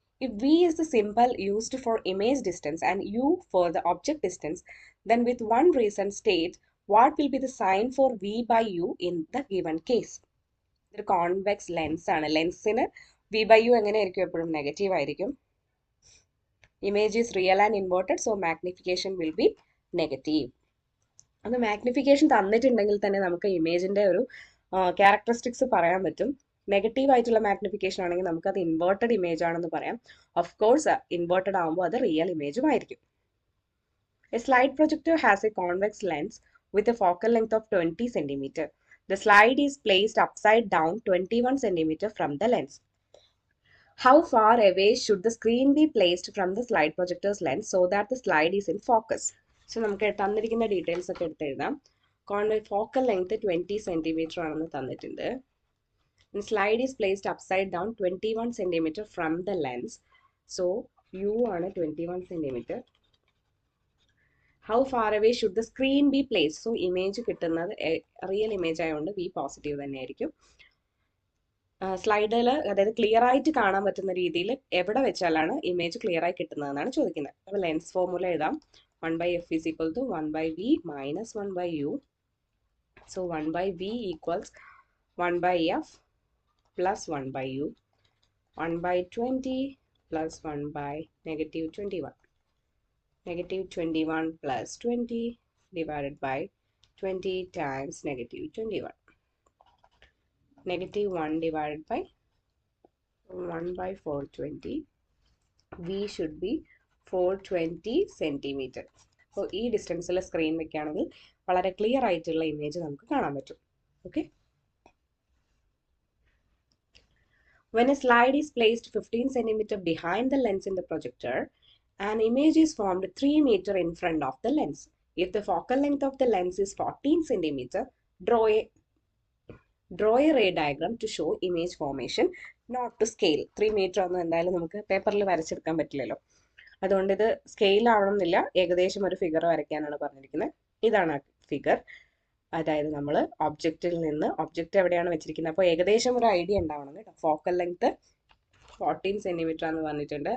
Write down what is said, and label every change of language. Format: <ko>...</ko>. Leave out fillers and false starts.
<en>If V is the symbol used for image distance and U for the object distance, then with one reason state what will be the sign for V by U in the given case. The convex lens</en> <ml>ആണ്. ലെൻസിന് V by U എങ്ങനെയായിരിക്കും? എപ്പോഴും negative ആയിരിക്കും.</ml> <en>Image is real and inverted, so magnification will be negative.</en> <ml>അത് magnification തന്നിട്ടുണ്ടെങ്കിൽ തന്നെ നമുക്ക് ഇമേജിന്റെ ഒരു characteristics പറയാൻ പറ്റും. നെഗറ്റീവ് ആയിട്ടുള്ള മാഗ്നിഫിക്കേഷൻ ആണെങ്കിൽ നമുക്ക് അത് ഇൻവേർട്ടഡ് ഇമേജ് ആണെന്ന് പറയാം. ഓഫ് കോഴ്സ് ഇൻവേർട്ടഡ് ആകുമ്പോൾ അത് റിയൽ ഇമേജും ആയിരിക്കും.</ml> <en>A slide projector has a convex lens with a focal length of 20 centimeter. The slide is placed upside down 21 centimeter from the lens. How far away should the screen be placed from the slide projector's lens so that the slide is in focus?</en> <ml>So നമുക്ക് തന്നിരിക്കുന്ന details ഒക്കെ എടുത്ത് എഴുതാം. Focal length 20 centimeter ആണെന്ന് തന്നിട്ടുണ്ട്.</ml> <en>Slide is placed upside down 21 centimeter from the lens. So u ആണ് 21 centimeter. How far away should the screen be placed?</en> <ml>So image കിട്ടുന്നത് real image ആയതുകൊണ്ട് ബി പോസിറ്റീവ് തന്നെയായിരിക്കും. സ്ലൈഡിൽ, അതായത് ക്ലിയർ ആയിട്ട് കാണാൻ പറ്റുന്ന രീതിയിൽ എവിടെ വെച്ചാലാണ് ഇമേജ് ക്ലിയർ ആയി കിട്ടുന്നതെന്നാണ് ചോദിക്കുന്നത്. അപ്പോൾ ലെൻസ് ഫോർമുല എഴുതാം.</ml> <en>1 by f is equal to 1 by v minus 1 by u. So 1 by v equals 1 by f plus 1 by u. 1 by 20 plus 1 by negative 21. Negative 21 plus 20 divided by 20 times negative 21. Negative 1 divided by 1 by 420. V should be 420 centimeter.</en> <ml>അപ്പോൾ ഈ ഡിസ്റ്റൻസിൽ screen വെക്കുകയാണെങ്കിൽ വളരെ clear ആയിട്ടുള്ള image നമുക്ക് കാണാൻ പറ്റും. Okay.</ml> <en>When a slide is placed 15 centimeter behind the lens in the projector, an image is formed 3 meter in front of the lens. If the focal length of the lens is 14 centimeter, draw a ray diagram to show image formation, not to scale.</en> <ml>3 meter ഒന്നും എന്തായാലും നമുക്ക് പേപ്പറിൽ വരച്ചെടുക്കാൻ പറ്റില്ലല്ലോ. അതുകൊണ്ട് ഇത് scale ആവണമെന്നില്ല, ഏകദേശം ഒരു ഫിഗർ വരയ്ക്കാനാണ് പറഞ്ഞിരിക്കുന്നത്. ഇതാണ് ആ ഫിഗർ. അതായത് നമ്മൾ ഒബ്ജക്റ്റിൽ നിന്ന്, ഒബ്ജക്റ്റ് എവിടെയാണ് വെച്ചിരിക്കുന്നത്, അപ്പോൾ ഏകദേശം ഒരു ഐഡിയ ഉണ്ടാവണം കേട്ടോ. ഫോക്കൽ ലെങ്ത് 14 സെന്റിമീറ്റർ എന്ന് പറഞ്ഞിട്ടുണ്ട്.</ml>